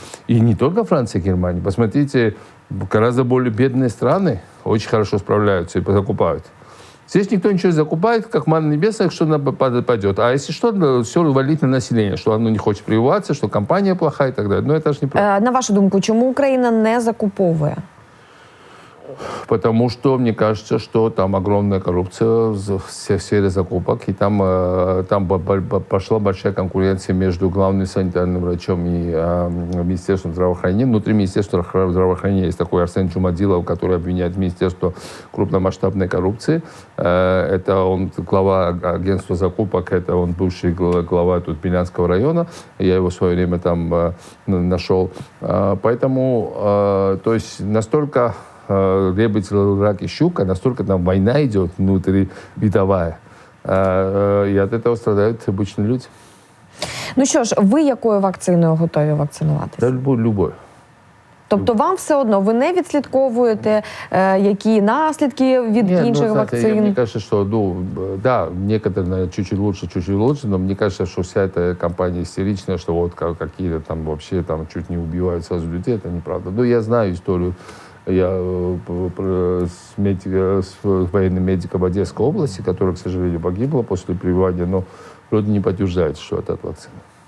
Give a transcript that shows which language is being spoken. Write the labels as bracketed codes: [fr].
[ru] И не только Франция и Германия. Посмотрите, гораздо более бедные страны очень хорошо справляются и закупают. Здесь никто ничего не закупает, как манна небесная, что пойдет. А если что, все валить на население, что оно не хочет прививаться, что компания плохая и так далее. Но это же неправда. [uk] На вашу думку, чому Україна не закуповує? [ru] Потому что, мне кажется, что там огромная коррупция в сфере закупок, и там пошла большая конкуренция между главным санитарным врачом и Министерством здравоохранения. Внутри Министерства здравоохранения есть такой Арсен Чумадилов, который обвиняет Министерство в крупномасштабной коррупции. Это он глава агентства закупок, это он бывший глава тут Белянского района. Я его в свое время там нашел. Поэтому, то есть, настолько ребить, рак и щука, настолько там война идет внутривидовая, и от этого страдают обычные люди. [uk] Ну що ж, ви якою вакциною готові вакцинуватися? [ru] Да, любой. [uk] Тобто вам все одно, ви не відслідковуєте, які наслідки від інших вакцин? [ru] Мне кажется, что, да, некоторые, наверное, чуть-чуть лучше, но мне кажется, что вся эта кампания истеричная, что вот какие-то там вообще там чуть не убивают сразу людей, это неправда. Ну, я знаю историю. Я с военным медиком Одесской области, который, к сожалению, погибла после прививания, но вроде не подтверждает, что это от вакцины.